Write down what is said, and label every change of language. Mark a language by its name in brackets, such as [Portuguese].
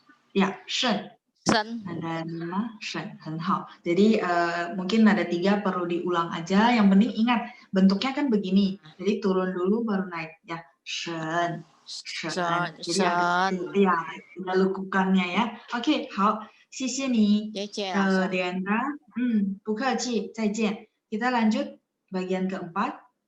[Indonesian] Ya, shen. [Chinese] Shen. [Indonesian] Nada 5, shen. [Chinese] 很好. [Indonesian] Jadi mungkin nada 3 perlu diulang aja. Yang penting ingat bentuknya kan begini. Jadi turun dulu baru naik ya. [Chinese] Shen. Shen. [Indonesian] Jadi ya, ada lekukannya ya. Oke, [Chinese] 好. 谢谢你, Deandra. 不客气, 再见. [Indonesian] Kita lanjut bagian keempat.